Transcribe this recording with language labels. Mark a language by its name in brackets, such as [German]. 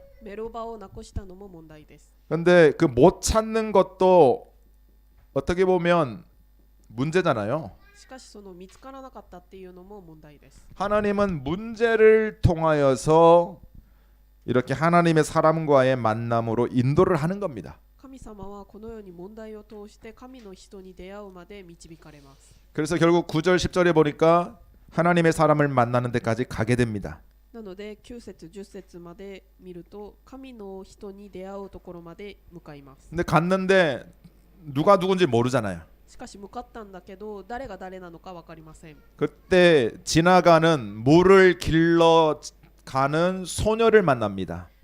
[Japanese] メロバをなくしたのも問題です。 [Korean] 근데 그 못 찾는 것도 어떻게 보면 문제잖아요. [Japanese] しかしその見つからなかったっていうのも問題です。 [Korean] 하나님은 문제를 통하여서 이렇게 하나님의 사람과의 만남으로 인도를 하는 겁니다. [Japanese] 神様はこのように問題を通して神の人に出会うまで導かれます。 [Korean] 그래서 결국 9절 10절에 보니까 하나님의 사람을 만나는 데까지 가게 됩니다. [Japanese] なので9節10節まで見ると神の人に出会うところまで向かいます。 [Korean] 근데 갔는데 누가 누군지 모르잖아요. [Japanese] しかし向かったんだけど誰が誰なのか分かりません。 [Korean] 그때 지나가는 물을 길러 가는 소녀를 만납니다.